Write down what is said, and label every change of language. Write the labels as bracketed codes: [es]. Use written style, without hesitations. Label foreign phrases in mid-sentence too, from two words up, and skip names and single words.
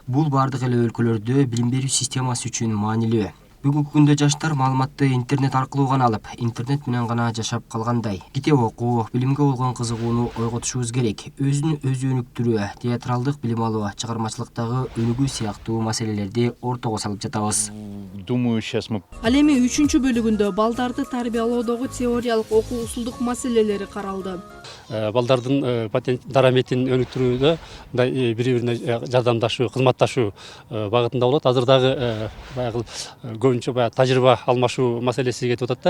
[ky] Бул бардык эле өлкөлөрдө билим берүү системасы үчүн маанилүү. Бүгүнкү күндө жаштар маалыматты интернет аркылуу гана алып, интернет менен гана жашап калгандай. Китеп окуу, билимге болгон кызыгууну ойготушубуз керек. Өзүн өзү өнүктүрүү, театралдык билим алуу, чыгармачылыктагы өнүгүү сыяктуу маселелерди ортого салып жатабыз. [ru] Думаю, сейчас мы... [ky] Ал эми 3-чү бөлүгүндө балдарды тарбиялоодогу теориялык окуу усулдук маселелери каралды. Балдардын дараметин өнүктүрүүдө бири-бирине жардамдашуу, кызматташуу багытында болот. Азыр дагы баягы көбүнчө баягы тажрыйба алмашуу маселеси кетип атат да.